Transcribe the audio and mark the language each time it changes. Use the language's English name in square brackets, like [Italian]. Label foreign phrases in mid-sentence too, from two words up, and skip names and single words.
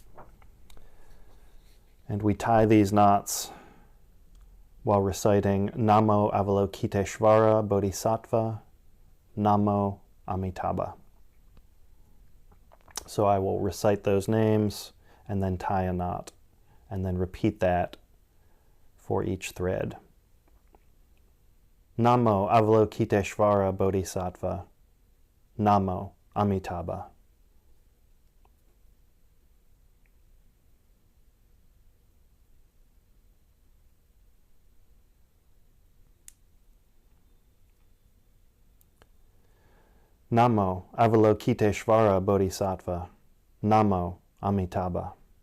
[English] And we tie these knots while reciting [Sanskrit] नमो अवलोकितेश्वर बोधिसत्त्व, नमो अमिताभ. [English] So I will recite those names and then tie a knot, and then repeat that for each thread. [Sanskrit] नमो अवलोकितेश्वर बोधिसत्त्व, नमो अमिताभ. नमो अवलोकितेश्वर बोधिसत्त्व, नमो अमिताभ.